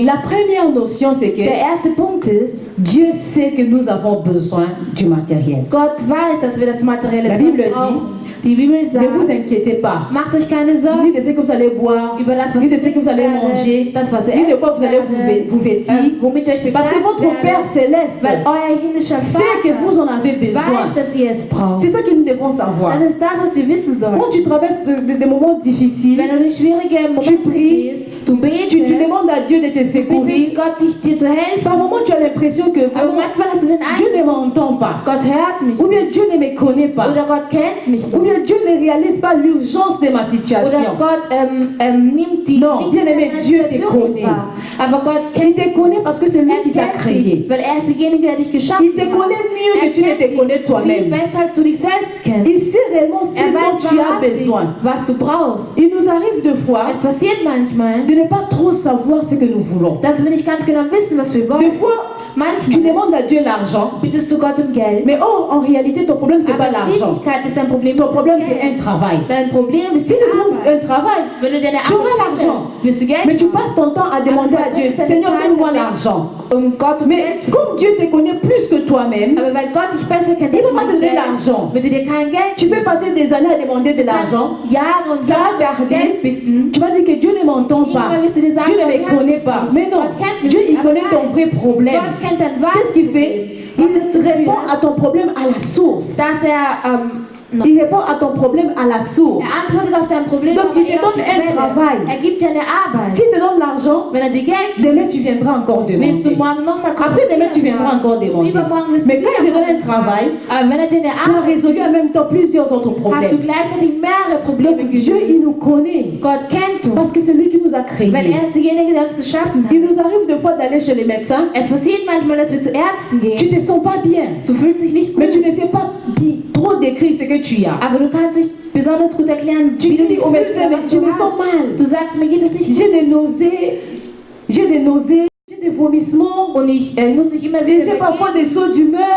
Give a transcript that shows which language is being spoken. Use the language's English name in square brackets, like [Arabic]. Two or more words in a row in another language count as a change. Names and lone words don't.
[French] La première notion, c'est que [German] Der erste Punkt ist, [French] Dieu sait que nous avons besoin du matériel. [German] Gott weiß, dass wir das materielle [French] La [German] Zeug [French] Bible [German] brauchen. Die Bibel [French] Ne [German] sagt, [French] vous inquiétez pas, [German] macht euch keine [French] ni [German] Sorgen [French] de ce que vous allez boire, [German] über das, was [French] ni de ce [German] ihr [French] que vous allez [German] werdet, [French] manger, [German] das, was ihr [French] ni de [German] essen [French] quoi vous allez [German] werdet, [French] vous vêtir. [German] womit ihr euch [French] Parce que [German] bekleidet [French] votre Père [German] werdet, [French] céleste [German] weil euer himmlischer [French] sait que [German] Vater [French] vous en avez besoin. [German] weiß, dass ihr es braucht. [French] C'est ça que nous devons savoir. [German] Das ist das, was wir wissen sollen. [French] Quand tu traverses des moments difficiles, [German] Wenn du durch schwierige [French] tu [German] Momente [French] pries, [German] gehst, Du betest, [French] tu demandes à Dieu de te [German] du [French] secourir. [German] bittest Gott, dir zu helfen. [French] Par moment, tu as l'impression que [German] Aber [French] vraiment, [German] manchmal hast du den [French] Dieu ne [German] Eindruck, [French] m'entend pas. [German] Gott hört mich [French] Ou bien Dieu ne me connaît pas. [German] oder Gott kennt mich [French] Ou [German] nicht. [French] bien Dieu ne réalise pas l'urgence de ma [German] Oder [French] situation. [German] Gott nimmt die [French] Non, [German] nicht [French] bien aimé, [German] deine [French] Dieu te [German] Situation [French] connaît. [German] wahr. Aber Gott [French] Il [German] kennt [French] te connaît parce que c'est lui qui t'a [German] dich, [French] créé. [German] weil er ist derjenige, der dich geschaffen [French] Il te connaît mieux que tu ne te connais [German] viel [French] toi-même. [German] besser, als du dich selbst kennst. [French] Il sait réellement ce [German] Er [French] dont [German] weiß [French] tu as [German] wahrhaftig, [French] besoin. [German] was du brauchst. [French] Il nous arrive de fois [German] Es passiert manchmal, [French] de ne pas trop savoir ce que nous voulons. [German] dass wir nicht ganz genau wissen, was wir [French] Des [German] wollen. [French] fois, tu [German] Manchmal [French] demandes à Dieu l'argent, [German] bittest du Gott um Geld. [French] mais oh, en réalité, ton problème, c'est [German] Aber [French] pas [German] in [French] l'argent. [German] Wirklichkeit ist dein Problem [French] Ton [German] nicht [French] problème, [German] das [French] c'est un [German] Geld. [French] travail. [German] Dein Problem ist [French] Si [German] die [French] tu trouves un [German] Arbeit. [French] travail, [German] Wenn du deine [French] tu auras [German] Arbeit [French] l'argent. [German] findest, wirst du Geld [French] Mais tu [German] haben. [French] passes ton temps à demander à Dieu, Seigneur, donne-moi l'argent. [German] Gott um [French] Mais [German] Geld zu [French] comme Dieu te connaît plus que toi-même, [German] Aber weil Gott dich besser kennt, [French] il [German] als [French] va pas te [German] du dich [French] donner [German] selbst, [French] l'argent. [German] wird er dir kein Geld [French] Tu peux passer des années à demander de l'argent. [German] Jahre und [French] Ça va [German] Jahre um Geld [French] tarder. [German] bitten. [French] Tu vas dire que Dieu ne m'entend pas. [German] Irgendwann wirst du dir sagen, [French] Dieu ne [German] Gott [French] me [German] hört [French] connaît [German] mich [French] pas. [German] nicht. [French] Mais non, [German] Gott kennt mich [French] Dieu, [German] nicht, [French] il [German] aber [French] connaît ton [German] nein. [French] vrai problème. [German] Gott kennt dein wahres [French] Qu'est-ce qu'il fait? [German] Problem. [French] Il répond à ton problème à la source. [German] Dass [French] Il répond à ton problème à la source. [German] antwortet auf dein Problem, [French] Donc, [German] aber [French] il te [German] eher auf [French] donne [German] die [French] un [German] Quelle. [French] travail. [German] Er gibt dir eine Arbeit. [French] S'il te donne l'argent, [German] Wenn er dir Geld gibt, [French] demain tu viendras encore [German] willst du [French] demander. [German] morgen nochmal kommen. [French] Après demain tu viendras encore demander. [German] Übermorgen wirst du [French] Mais quand il te [German] wieder [French] donne un travail, [German] Aber wenn er dir eine [French] tu as [German] Arbeit [French] résolu en même temps plusieurs autres [German] hast du [French] problèmes. [German] gleichzeitig mehrere Probleme [French] Donc Dieu, [German] gelöst. [French] il nous connaît. [German] Gott kennt uns. [French] Parce que c'est lui qui nous a créés. [German] Weil er ist derjenige, der uns geschaffen hat. [French] Il nous arrive de fois d'aller chez les médecins. [German] Es passiert manchmal, dass wir zu Ärzten [French] Tu [German] gehen. [French] ne te sens pas bien. [German] Du fühlst dich nicht [French] Mais [German] gut, [French] tu ne sais pas trop décrire ce que tu as. [German] aber du kannst nicht besonders gut erklären, [French] Tu [German] wie du [French] dis [German] dich [French] au [German] fühlst, [French] médecin, mais [German] was [French] je [German] du [French] me sens [German] hast. [French] mal. [German] Du sagst, mir geht es nicht gut [French] J'ai des nausées, j'ai des vomissements. [German] und ich muss mich immer [French] Et [German] wieder [French] j'ai parfois [German] übergeben. [French] des sauts d'humeur.